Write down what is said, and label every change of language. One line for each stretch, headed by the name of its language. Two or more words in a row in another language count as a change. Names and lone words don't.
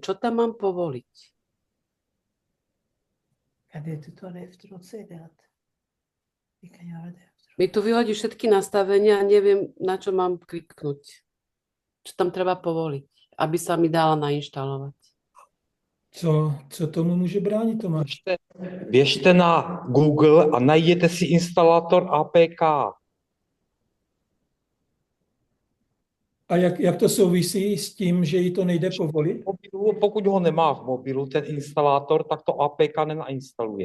Slovak: Čo tam mám povoliť? Mi tu vyhodí všetky nastavenia a neviem, na čo mám kliknúť. Čo tam treba povoliť, aby sa mi dala nainštalovať.
Czech: Co tomu může bránit, Tomáš? Běžte na Google a najděte si instalátor APK. A jak to souvisí s tím, že jí to nejde povolit? Pokud ho nemá v mobilu, ten instalátor, tak to APK nenainstaluje.